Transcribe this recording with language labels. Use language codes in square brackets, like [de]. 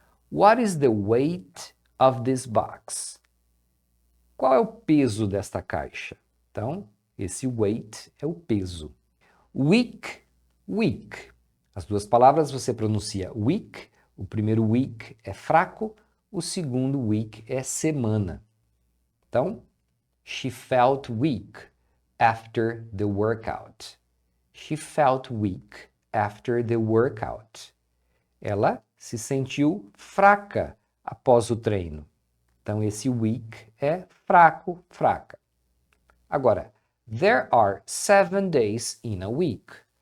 [en] What is the weight of this box? [pt] Qual é o peso desta caixa? Então, esse weight é o peso. Week, week. As duas palavras você pronuncia week. O primeiro week é fraco, o segundo week é semana. Então, [en] she felt weak after the workout. She felt weak after the workout. [pt] Ela se sentiu fraca após o treino. Então, esse weak é fraco, fraca. Agora, [en] there are 7 days in a week.